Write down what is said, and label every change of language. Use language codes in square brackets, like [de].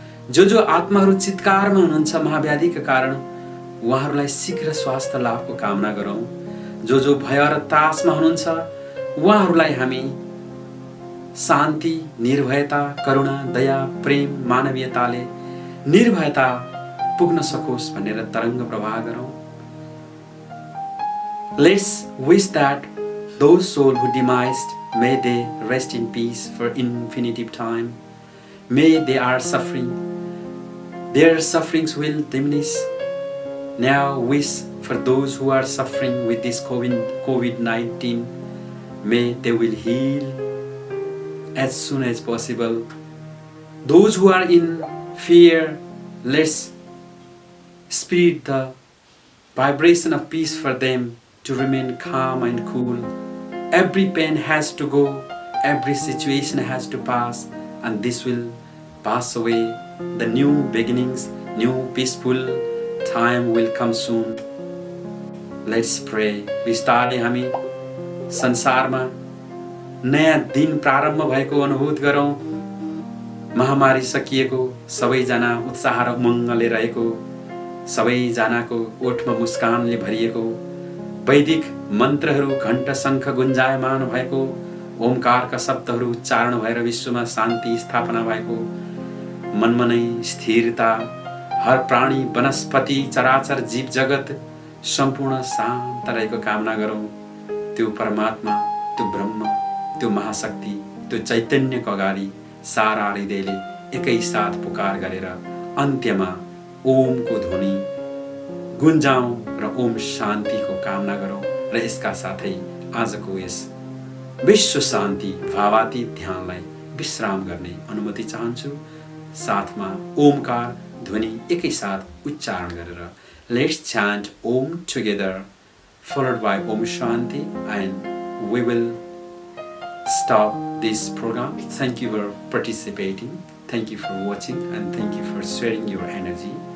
[ne] जो आत्माहरू चित्कारमा हुनुहुन्छ महाव्याधिका कारण उहाँहरूलाई शीघ्र स्वास्थ्य लाभको कामना गरौँ। जो भय र त्रासमा हुनुहुन्छ उहाँहरूलाई हामी शान्ति, निर्भयता, करुणा, दया, प्रेम, मानवीयताले निर्भयता पुग्न सकोस् भनेर तरङ्ग प्रवाह गरौँ। [en] Let's wish that those souls who demised, may they rest in peace for infinitive time. May they are suffering, their sufferings will diminish. Now wish for those who are suffering with this COVID-19, may they will heal as soon as possible. Those who are in fear, let's spread the vibration of peace for them to remain calm and cool. Every pain has to go, every situation has to pass, and this will pass away. The new beginnings, new peaceful time will come soon. Let's pray. [ne] बिस्तारै हामी संसारमा नयाँ दिन प्रारम्भ भएको अनुभूत गरौँ। महामारी सकिएको, सबैजना उत्साह र उमङ्गले रहेको, सबैजनाको ओठमा मुस्कानले भरिएको, वैदिक मन्त्रहरू घण्ट शङ्ख गुन्जायमान भएको, ओमकारका शब्दहरू उच्चारण भएर विश्वमा शान्ति स्थापना भएको, मनमा नै स्थिरता, हर प्राणी, वनस्पति, चराचर, जीव जगत सम्पूर्ण शान्त रहेको कामना गरौँ। त्यो परमात्मा, त्यो ब्रह्म, त्यो महाशक्ति, त्यो चैतन्यको अगाडि सारा हृदयले एकैसाथ पुकार गरेर अन्त्यमा ओमको ध्वनि गुन्जाउँ र ओम शान्तिको कामना गरौँ। र यसका साथै आजको यस विश्व शान्ति भावातीत ध्यानलाई विश्राम गर्ने अनुमति चाहन्छु। साथमा ओमकार ध्वनि एकैसाथ उच्चारण गरेर [en] Let's chant Om together, followed by Om Shanti, and we will stop this program. Thank you for participating. Thank you for watching and thank you for sharing your energy.